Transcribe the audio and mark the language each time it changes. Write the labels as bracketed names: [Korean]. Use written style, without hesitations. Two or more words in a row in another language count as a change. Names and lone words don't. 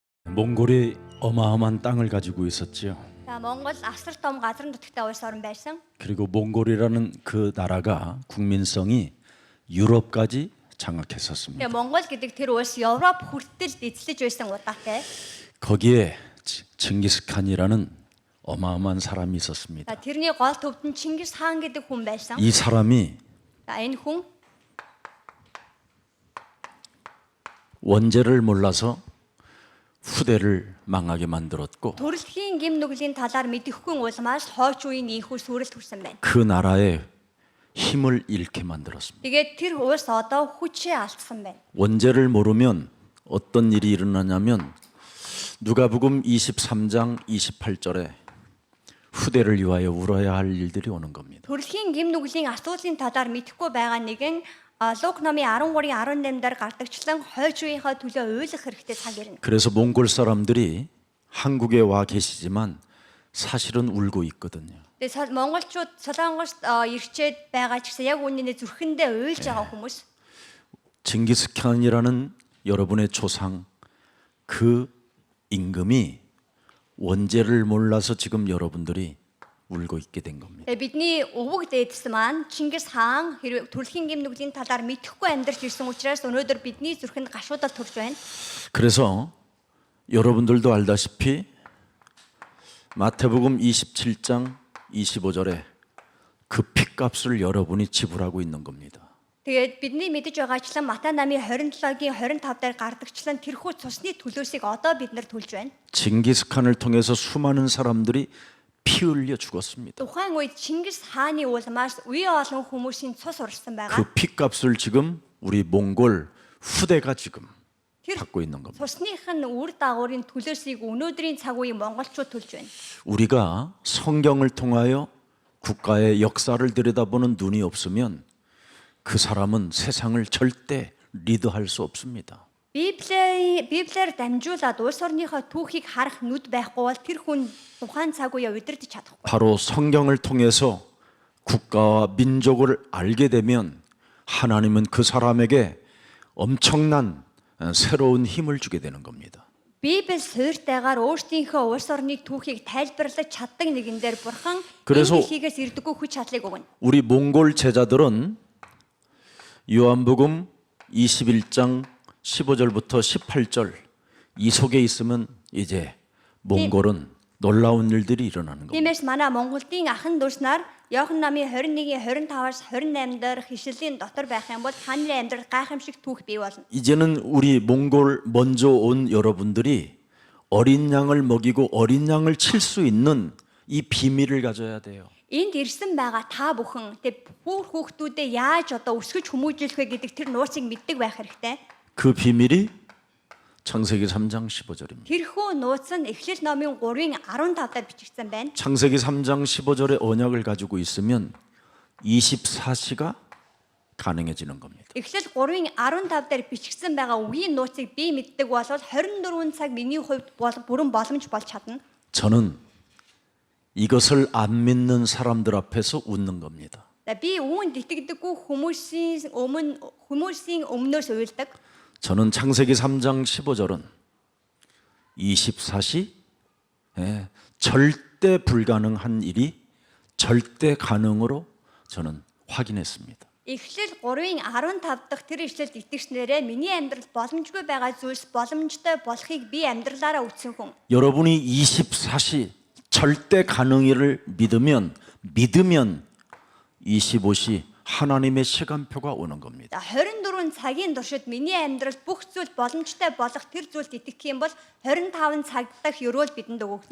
[Korean] 몽골이 어마어마한 땅을 가지고 있었지요. [Mongolian] За Монгол асар том газар нутагтай улс орн байсан. [Korean] 그리고 몽골이라는 그 나라가 국민성이 유럽까지 장악했었습니다. [Mongolian] Тэгээ Монгол гэдэг тэр улс Европ хүртэл эзлэж байсан удаатай. [Korean] 거기에 징기스칸이라는 어마어마한 사람이 있었습니다. [Mongolian] За тэрний гол төвд нь Чингис хаан гэдэг хүн байсан. [Korean] 이 사람이 [Mongolian] За энэ хүн [Korean] 원죄를 몰라서 후대를 망하게 만들었고 [Mongolian] төрөлхийн гим нүглийн талаар мэдэхгүй улмаас хойч үеийн ийхүү сүрэлт хүрсэн байна. [Korean] 그 나라의 힘을 잃게 만들었습니다. [Mongolian] Тэгээд тэр улс одоо хүчээ алдсан байна. [Korean] 원죄를 모르면 어떤 일이 일어나냐면 누가복음 23장 28절에 후대를 위하여 울어야 할 일들이 오는 겁니다. [Mongolian] Төрөлхийн гим нүглийн асуудлын талаар мэдэхгүй байгаа нэгэн Лук номын 13:18 дээр гардагчлан хойч үеийнхээ төлөө уйлах хэрэгтэй цаг ирнэ. [Korean] 그래서 몽골 사람들이 한국에 와 계시지만 사실은 울고 있거든요. [Mongolian] Тэгээд монголчууд Солонгост ирчээд байгаа ч гэсэн яг үнэнээ зүрхэндээ уйлж байгаа хүмүүс. [Korean] 징기스칸이라는 여러분의 조상 그 임금이 원죄를 몰라서 지금 여러분들이 울고 있게 된 겁니다. [Mongolian] Тэгээд бидний өвөг дээдс маань Чингис хаан хэрэг төрөлхийн гим нүглийн талаар мэдэхгүй амьдарч ирсэн учраас өнөөдөр бидний зүрхэнд гашуудал төрж байна. [Korean] 그래서 여러분들도 알다시피 마태복음 27장 25절에 그 핏값을 여러분이 지불하고 있는 겁니다. [Mongolian] Тэгээд бидний мэдэж байгаачлан Матай намын 27-гийн 25 дээр гардагчлан тэрхүү цусны төлөөсийг одоо бид нар төлж байна. [Korean] 징기스칸을 통해서 수많은 사람들이 피 흘려 죽었습니다. [Mongolian] Тухайн үед Чингис хааны улмаас үе олон хүмүүсийн цус урсан байгаа. [Korean] 그 핏값을 지금 우리 몽골 후대가 지금 받고 있는 겁니다. [Mongolian] Цусных нь үр дагаврын төлөөсийг өнөөдрийн цаг үеийн монголчууд төлж байна. [Korean] 우리가 성경을 통하여 국가의 역사를 들여다보는 눈이 없으면 그 사람은 세상을 절대 리드할 수 없습니다. [Mongolian] Библиэр дамжуулаад улс орныхоо түүхийг харах нүд байхгүй бол тэр хүн тухайн цаг үеэ удирдах чадахгүй. [Korean] 바로 성경을 통해서 국가와 민족을 알게 되면 하나님은 그 사람에게 엄청난 새로운 힘을 주게 되는 겁니다. [Mongolian] Библи суурьтайгаар өөрсдийнхөө улс орны түүхийг тайлбарлаж чаддаг нэгэн дээр бурхан [Korean] 그래서 [Mongolian] энэ дэлхийгээс ирдэггүй хүч чадлыг өгнө. [Korean] 우리 몽골 제자들은 요한복음 21장 15절부터 18절 이 속에 있으면 이제 몽골은 놀라운 일들이 일어나는 겁니다. [Mongolian] Тиймээс манай Монголын ахан дүүснаар Иохан намын 21-ийн 25-аас 28 дэх ишлэлийн дотор байх юм бол таны амьдрал гайхамшиг түүх бий болно. [Korean] 이제는 우리 몽골 먼저 온 여러분들이 어린 양을 먹이고 어린 양을 칠 수 있는 이 비밀을 가져야 돼요. [Mongolian] Энд ирсэн байгаа та бүхэн тэг бүр хүүхдүүдэд яаж одоо өсгөж хүмүүжүүлэх вэ гэдэг тэр нууцыг мэддэг байх хэрэгтэй. [Korean] 그 비밀이 창세기 3장 15절입니다. [Mongolian] Тэрхүү нууц нь Эхлэл номын 3-ын 15-аар бичигдсэн байна. [Korean] 창세기 3장 15절의 언약을 가지고 있으면 24시가 가능해지는 겁니다. [Mongolian] Эхлэл 3-ын 15 дээр бичигдсэн байгаа үгийн нууцыг би мэддэг бол 24 цаг миний хувьд бүрэн боломж болж чадна. [Korean] 저는 이것을 안 믿는 사람들 앞에서 웃는 겁니다. [Mongolian] Би үүнд итгэдэггүй хүмүүсийн өмнөөс уйлдаг. [Korean] 저는 창세기 3장 15절은 24시 절대 불가능한 일이 절대 가능으로 저는 확인했습니다. [Mongolian] Эхлэл 3-ын 15 дахь тэр ишлэлд итгэснээрээ миний амьдрал боломжгүй байгаа зүйлс боломжтой болохыг би амьдралаараа үтсэн хүн. [Korean] 여러분이 24시 절대 가능을 믿으면 25시 하나님의 시간표가 오는 겁니다. [Mongolian] 24 цагийн туршид миний амьдрал бүх зүйл боломжтой болох тэр зүйлд итгэх юм бол 25 цаг дахь өрөөл бидэнд өгөгдөнө.